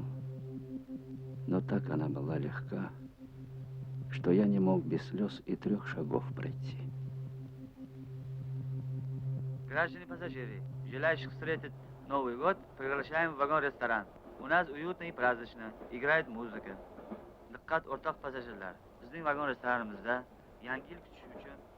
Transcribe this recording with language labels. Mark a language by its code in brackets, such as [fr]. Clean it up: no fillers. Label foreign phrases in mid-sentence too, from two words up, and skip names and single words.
[ru] Но так она была легка, что я не мог без слез и 3 шагов пройти. Граждане пассажиры, желающих встретить Новый год, приглашаем в вагон-ресторан. У нас уютно и празднично, играет музыка. [uz] Diqqat o'rtoq passajirlar. Bizning vagon-restoranimizda Yangi yil kutish uchun